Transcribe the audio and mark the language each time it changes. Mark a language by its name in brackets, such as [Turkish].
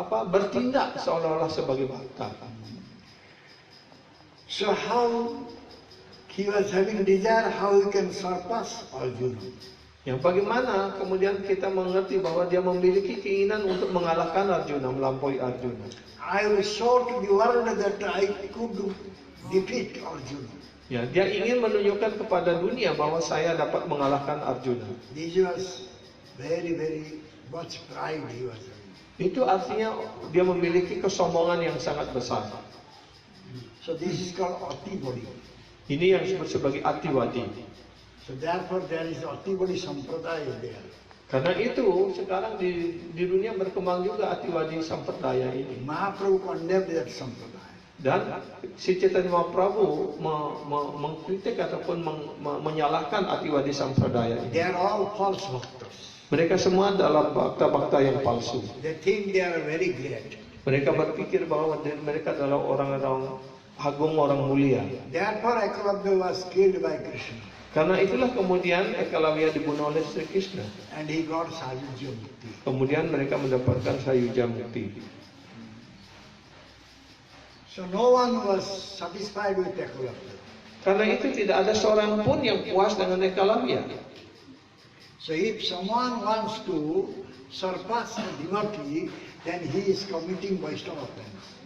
[Indonesian] bertindak seolah-olah sebagai bakta. [English] So how he was having desire, how he can surpass Arjuna? [Indonesian] Yang bagaimana kemudian kita mengerti bahwa dia memiliki keinginan untuk mengalahkan Arjuna, melampaui Arjuna. [English] I will show to the world that I could defeat Arjuna. [Indonesian] Ya, dia ingin menunjukkan kepada dunia bahwa saya dapat mengalahkan Arjuna. [English] This was very, very much pride he was having. [Indonesian] Itu artinya dia memiliki kesombongan yang sangat besar. [English] So this is called Atibadi. [Indonesian] Ini yang disebut sebagai Atiwadi. [English] So therefore there is Atibadi Sampradaya there. [Indonesian] Karena itu sekarang di dunia berkembang juga Atiwadi Sampradaya ini. [English] Mahaprabhu condemned that Sampradaya. [Indonesian] Dan si Chaitanya Mahaprabhu mengkritik ataupun menyalahkan Atiwadi Sampradaya ini. [English] They are all false bhaktas. [Indonesian] Mereka semua adalah bakta-bakta yang palsu. [English] They think they are very great. [Indonesian] Mereka berpikir bahwa mereka adalah orang-orang agung, orang mulia. [English] Therefore Ekalavya was killed by Krishna. [Indonesian] Karena itulah kemudian Ekalavya dibunuh oleh Sri Krishna. [English] And he got Sayuja Mukti. [Indonesian] Kemudian mereka mendapatkan Sayuja Mukti. [English] So no one was satisfied with Ekalavya. [Indonesian] Karena itu tidak ada seorang pun yang puas dengan Ekalavya. [English] So if someone wants to surpass a devotee, then he is committing Vaishnava offense.